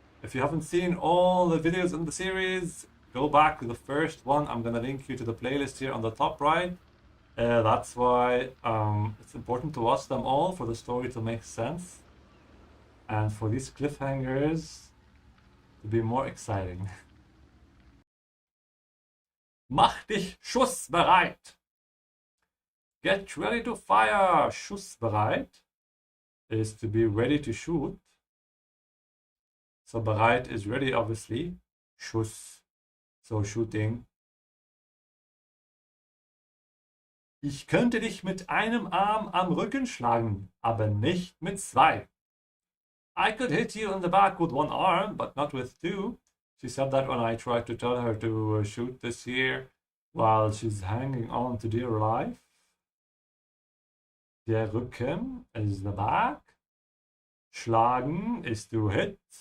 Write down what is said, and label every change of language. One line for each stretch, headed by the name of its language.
English: If you haven't seen all the videos in the series, go back to the first one. I'm gonna link you to the playlist here on the top right. That's why it's important to watch them all for the story to make sense, and for these cliffhangers to be more exciting.
German: Mach dich schussbereit.
English: Get ready to fire. Schussbereit is to be ready to shoot. So bereit is ready, obviously. Schuss, so shooting.
German: Ich könnte dich mit einem Arm am Rücken schlagen, aber nicht mit zwei.
English: I could hit you in the back with one arm, but not with two. She said that when I tried to tell her to shoot this here while she's hanging on to dear life. Der Rücken is the back. Schlagen is to hit.